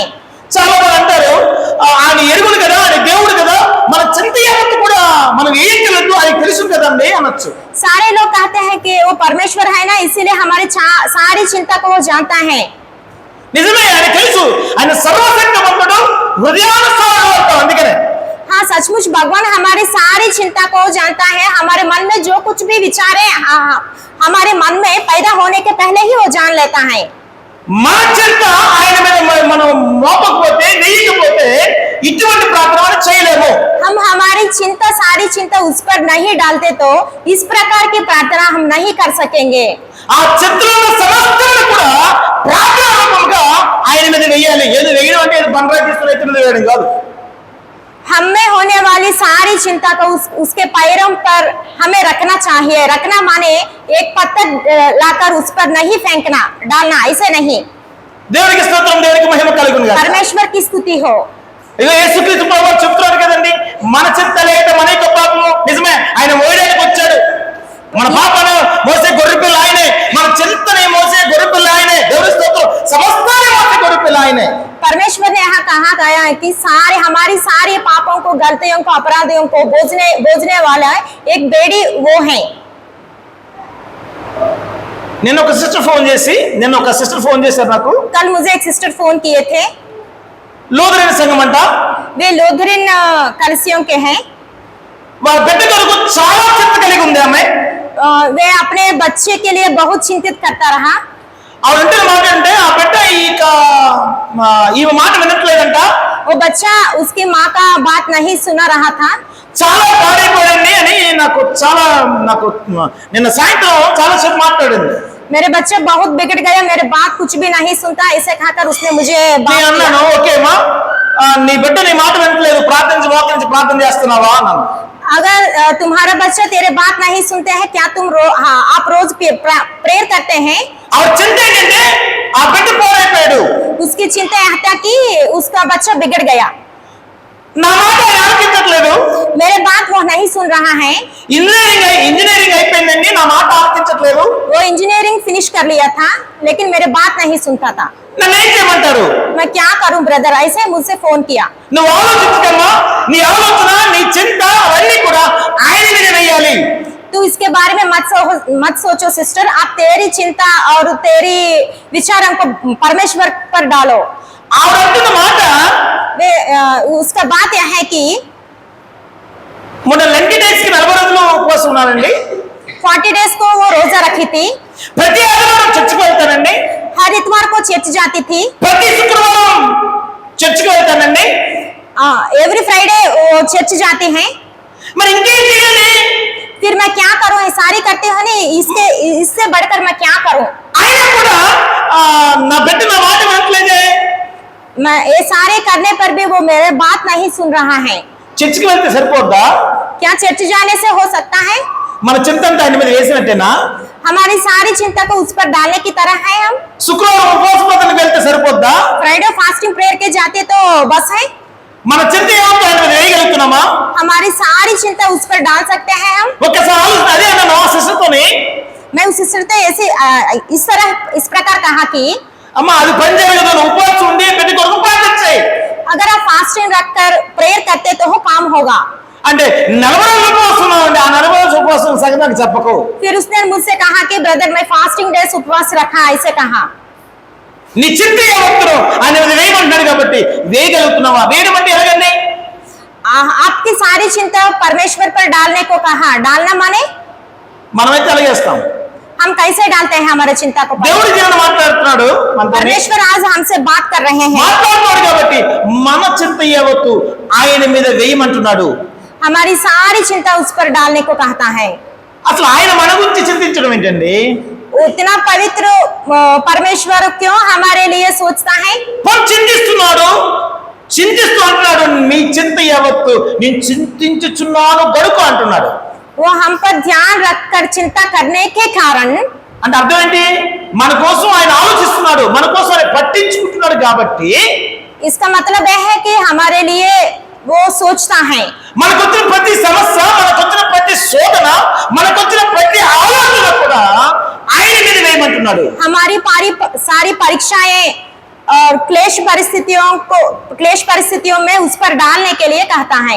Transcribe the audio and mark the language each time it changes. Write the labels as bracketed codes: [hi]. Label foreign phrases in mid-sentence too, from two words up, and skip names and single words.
[te] చాలా మంది అంటారు ఆయన ఎరుగును కదా, ఆయన దేవుడు కదా, మన చింత ఏమంటే కూడా మనం ఏం తెలియదు ఆయన తెలుసు కదండి అనొచ్చు. [hi] सारे लोग कहते हैं कि वो परमेश्वर है ना, इसीलिए हमारी सारी चिंता को वो जानता है। [te] నిజమే, ఆయన తెలుసు, ఆయన సర్వశక్తిమంతుడు, హృదయానుసారుడు. అందుకనే [hi] हाँ, सचमुच भगवान हमारी सारी चिंता को जानता है। हमारे मन में जो कुछ भी विचारे हमारे मन में पैदा होने के पहले ही वो जान लेता है। [te] మన చింత ఆయన మీద మనం మోపకపోతే, నెయ్యకపోతే ఇటువంటి ప్రార్థన మనం చేయలేము. [hi] हम हमारी चिंता, सारी चिंता उस पर नहीं डालते तो इस प्रकार की प्रार्थना हम नहीं कर सकेंगे। [te] ఆ చింతలో ఉన్న సమస్తాన్ని కూడా ప్రార్థన రూపంగా ఆయన మీద వేయాలి. ఏది వేయడం అంటే ఏదో బండరాయి తీసుకుని ఎత్తున వేయడం కాదు. [hi] हम में होने वाली सारी चिंता को उसके पैरों पर हमें रखना चाहिए। रखना माने एक पत्थर लाकर उस पर नहीं फेंकना, डालना, ऐसे नहीं। [te] దేవునికి స్తోత్రం, దేవునికి మహిమ కలుగును గాక. [hi] परमेश्वर की स्तुति हो। [te] ఇక యేసుక్రీస్తు ప్రభువు చెప్తున్నాడు కదండి, మన చింత లేక మన యొక్క పాపము. నిజమే, ఆయన మోయడానికి వచ్చాడు. మన పాపను మోసే గొర్రెపిల్ల ఆయనే, మన చింతని మోసే గొర్రెపిల్ల ఆయనే. దేవుని స్తోత్రం, సమస్తాన్ని మోసే గొర్రెపిల్ల ఆయనే. [hi] परमेश्वर ने यहाँ कहा गया है कि हमारी सारी पापों को, गलतियों को, अपराधियों को बोझने वाला एक बेड़ी वो है। [te] నిన్న ఒక సిస్టర్ ఫోన్ చేశారు నాకు. [hi] कल मुझे एक सिस्टर फोन किए थे। [te] లూథరన్ సంఘం అంట. [hi] वे लूथरन कलिसियों के हैं। [te] వాళ్ళ బిడ్డ కొరకు చాలా చింత కలిగి ఉంది ఆమె. [hi] वे अपने बच्चे के लिए बहुत चिंतित करता रहा। [te] ఆవిడంటే మాట అంటే ఆ బిడ్డ ఈమె మాట వినట్లేదంట. [hi] वो बच्चा उसकी माँ का बात नहीं सुना रहा था। [te] చాలా పాడైపోయింది అని నాకు నిన్న సాయంత్రం చాలా సేపు మాట్లాడింది. [hi] मेरे बच्चे बहुत बिगड़ गए, मेरे बात कुछ भी नहीं सुनता, ऐसे कहकर उसने मुझे [te] నేను అన్నాను, ఓకే మా నీ బిడ్డ నీ మాట వినట్లేదు, ప్రార్థన చేస్తున్నావా అన్నాను. [hi] अगर तुम्हारा बच्चा तेरे बात नहीं सुनते हैं, क्या आप रोज प्रेयर करते हैं? [te] ఆవిడ చింత ఏంటంటే ఆ బిడ్డ పోరైపోయాడు. [hi] उसकी चिंता यह था कि उसका बच्चा बिगड़ गया। [te] నా మాట ఆయన ఆలకించట్లేదు. [hi] मेरे बात वो नहीं सुन रहा है। [te] ఇంజనీరింగ్ అయిపోయిందండి, నా మాట ఆలకించట్లేదు. [hi] वो [en] engineering finish [hi] कर लिया था, लेकिन मेरे बात नहीं सुनता था। [te] నన్ను ఏం చేయమంటారు? [hi] मैं क्या करूं ब्रदर? ऐसे मुझसे फोन किया। [te] నువ్వు ఆలోచించకమ్మా, నీ ఆలోచన, నీ చింత అవన్నీ కూడా ఆయన మీద వేయాలి. [hi] तू इसके बारे में मत सोचो सिस्टर, आप तेरी चिंता और तेरी विचारों को परमेश्वर पर डालो। [te] ఆవిడ అంటున్న మాట [hi] उसका बात यह है कि [te] మొన్న [en] Lenty days [te] కి 40 రోజులు ఉపవాసం ఉన్నానండి, [hi] 40 डेज को वो रोजा रखी थी, [te] ప్రతి ఆదివారం చర్చికి వెళ్తానండి, [hi] हर इतवार को चर्च जाती थी, [te] ప్రతి శుక్రవారం చర్చికి వెళ్తానండి, [en] every Friday [hi] वो चर्च जाती हैं। [te] మరి ఇంకేం చేయాలి? [hi] फिर मैं क्या करूं? ये सारी करते हो नहीं, इससे बढ़कर मैं क्या करूं? [te] ఆయన కూడా నా బిడ్డ నా మాట వినట్లేదే, [hi] मैं ये सारे करने पर भी वो मेरे बात नहीं सुन रहा है। [te] చర్చికి వెళ్తే సరిపోద్దా? [hi] क्या चर्च जाने से हो सकता है? [te] మన చింత అంతా ఆయన మీద వేసినట్టేనా? [hi] हमारी सारी चिंता को उस पर डालने की तरह है। हम [te] శుక్రవారం ఉపవాస ప్రార్థనకి వెళ్తే సరిపోద్దా? [en] Friday fasting prayer [hi] के जाते तो बस है। [te] మన చింత ఏమంటే ఆయన మీద వేయగలుగుతున్నామా? [hi] हमारी सारी चिंता उस पर डाल सकते हैं हम। [te] ఒకసారి అదే అన్న నా సిస్టర్తోని, [hi] मैं उस सिस्टर से ऐसे इस प्रकार कहा कि [te] అమ్మ అది పని చేయలేదు, నువ్వు ఉపవాసం ఉండి పెట్టి కొరకు ప్రార్థించాయి, [hi] अगर आप फास्टिंग रखकर प्रेयर करते तो वो काम होगा। [te] అంటే 40 రోజులు ఉపవాసం ఉన్నామండి, ఆ 40 రోజులు ఉపవాసం సగం నాకు చెప్పకు। [hi] फिर उसने मुझसे कहा कि ब्रदर मैं [en] fasting days [hi] उपवास रखा, ऐसे कहा। [te] నీ చింత ఏమంటారు ఆయన మీద వేయమంటున్నాడు కాబట్టి వేయగలుగుతున్నావా? వేయడం అంటే ఎలాగండి? [hi] आपकी सारी चिंता परमेश्वर पर डालने को कहा। डालना माने [te] మనమైతే అలాగే చేస్తాం। [hi] हम कैसे डालते हैं हमारे चिंता को? [te] దేవుడు జీవన మాట్లాడుతున్నాడు, [hi] परमेश्वर आज हमसे बात कर रहे हैं, [te] మాట్లాడుతున్నాడు కాబట్టి మన చింత యావత్తు ఆయన మీద వేయమంటున్నాడు। [hi] हमारी सारी चिंता उस पर डालने को कहता है। [te] అసలు ఆయన మన గురించి చింతించడం ఏంటండి? [hi] इतना पवित्र परमेश्वर क्यों हमारे लिए सोचता है? [te] చింతిస్తున్నాడు, చింతిస్తూ అంటున్నాడు మీ చింత యావత్తు నేను చింతించుచున్నాను గడుకు అంటున్నాడు। [hi] वो हम पर ध्यान रखकर चिंता करने के कारण, [te] అంటే అర్థం ఏంటి? మన కోసం ఆయన ఆలోచిస్తున్నాడు, మన కోసం ఆయన పట్టించుకుంటున్నాడు కాబట్టి [hi] इसका मतलब यह है कि हमारे लिए वो सोचता है। [te] మనకొచ్చిన ప్రతి సమస్య, మనకొచ్చిన ప్రతి శోధన, మనకొచ్చిన ప్రతి ఆలోచన కూడా ఆయన మీద వేయమంటున్నాడు। [hi] हमारी सारी परीक्षाएं और क्लेश परिस्थितियों में उस पर डालने के लिए कहता है।